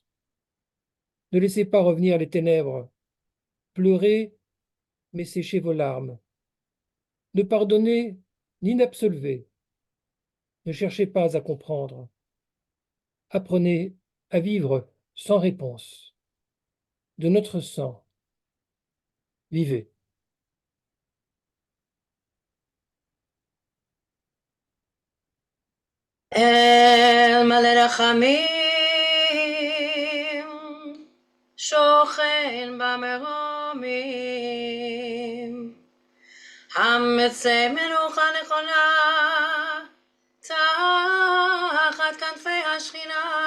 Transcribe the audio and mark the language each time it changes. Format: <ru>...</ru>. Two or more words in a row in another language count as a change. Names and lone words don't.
<fr>Ne laissez pas revenir les ténèbres. Pleurez, mais séchez vos larmes. Ne pardonnez ni n'absolvez. Ne cherchez pas à comprendre. Apprenez à vivre sans réponse. De notre sang, vivez.</fr> <he>אל מלא רחמים, שוכן במרומים, המצא מנוחה נכונה, תחת כנפי השכינה,</he>